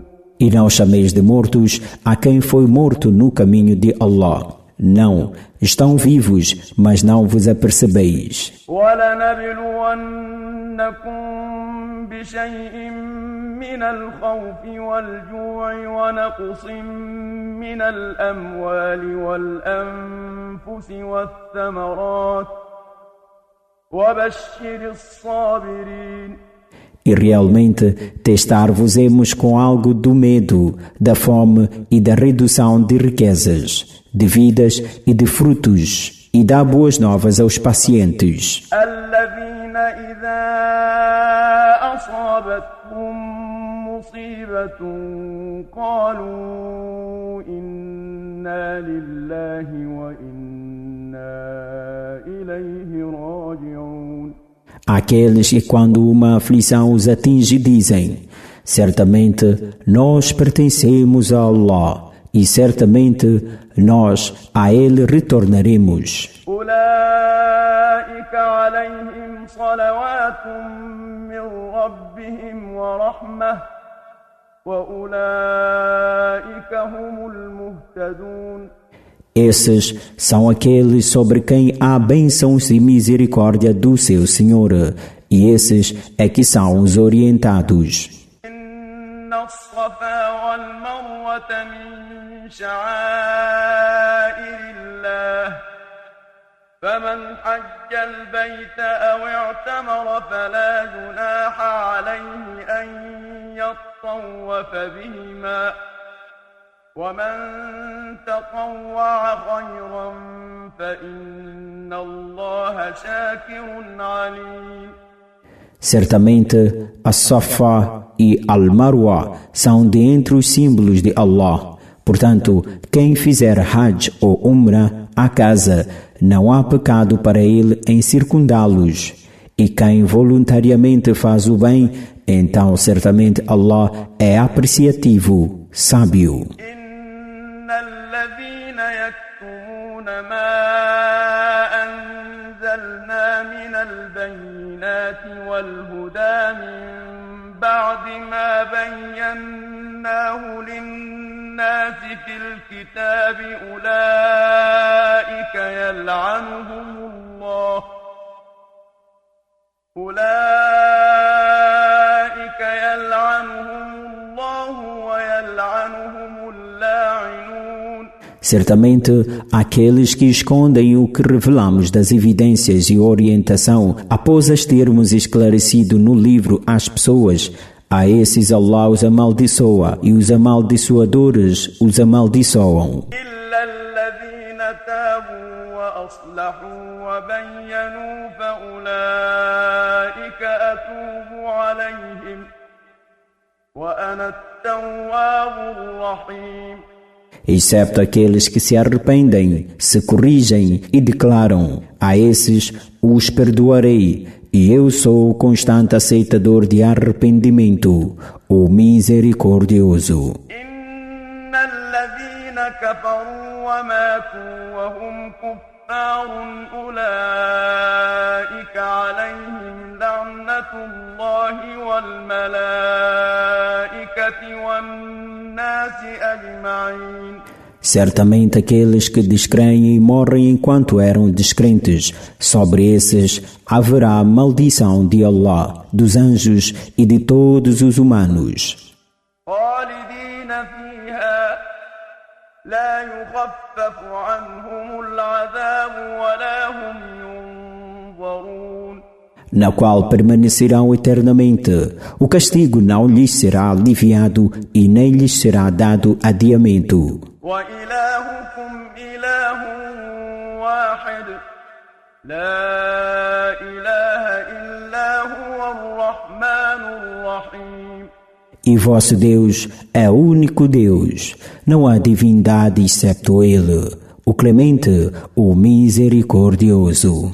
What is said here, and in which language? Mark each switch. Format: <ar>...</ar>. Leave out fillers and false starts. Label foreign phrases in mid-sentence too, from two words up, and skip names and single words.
<pt>E não chameis de mortos a quem foi morto no caminho de Allah. Não, estão vivos, mas não vos apercebeis.</pt> <ar>وَلَنَبْلُوَنَّكُمْ بِشَيْءٍ مِّنَ الْخَوْفِ وَالْجُوعِ وَنَقْصٍ مِّنَ الْأَمْوَالِ وَالْأَنفُسِ وَالثَّمَرَاتِ وَبَشِّرِ الصَّابِرِينَ.</ar> <pt>E realmente testar-vos-emos com algo do medo, da fome e da redução de riquezas, de vidas e de frutos, e dá boas novas aos pacientes.</pt> <ar>الذين إذا أصابتهم مصيبة قالوا إنا لله وإنا إليه راجعون.</ar> <pt>Aqueles que quando uma aflição os atinge dizem: certamente nós pertencemos a Allah e certamente nós a Ele retornaremos.</pt> <ar>أولئك عليهم صلوات من ربهم ورحمة وأولئك هم المهتدون.</ar> <pt>Esses são aqueles sobre quem há bênçãos e misericórdia do seu Senhor, e esses é que são os orientados.</pt> <ar>إن الصفا والمروة من شعائر الله فمن حج البيت أو اعتمر فلا جناح عليه أن يطوف بهما ومن تطوع خيرا فإن الله شاكر عليم.</ar> <pt>Certamente, a Safa e Al-Marwa são de entre os símbolos de Allah. Portanto, quem fizer Hajj ou Umrah à casa, não há pecado para ele em circundá-los. E quem voluntariamente faz o bem, então certamente Allah é apreciativo, sábio.</pt> <ar>إن الذين يكتمون ما أنزلنا من البينات والهدى من بعد ما بيناه للناس في الكتاب أولئك يلعنهم الله ويلعنهم اللاعنون.</ar> <pt>Certamente, aqueles que escondem o que revelamos das evidências e orientação após as termos esclarecido no livro às pessoas, a esses Allah os amaldiçoa e os amaldiçoadores os amaldiçoam.</pt> <ar>إلا الذين تابوا وأصلحوا وبينوا فأولئك أتوب عليهم وأنا التواب الرحيم.</ar> <pt>Excepto aqueles que se arrependem, se corrigem e declaram: a esses os perdoarei, e eu sou o constante aceitador de arrependimento, o misericordioso.</pt> <ar>إن الذين كفروا وماتوا وهم كفار أولئك عليهم لعنة الله والملائكة والناس أجمعين.</ar> <pt>Certamente aqueles que descreem e morrem enquanto eram descrentes, sobre esses haverá maldição de Allah, dos anjos e de todos os humanos.</pt> <ar>خالدين فيها لا يخفف عنهم العذاب ولا هم ينظرون.</ar> <pt>Na qual permanecerão eternamente. O castigo não lhes será aliviado e nem lhes será dado adiamento.</pt> <ar>وإلهكم إله واحد لا إله إلا هو الرحمن الرحيم.</ar> <pt>E vosso Deus é o único Deus. Não há divindade excepto Ele, o clemente, o misericordioso.</pt>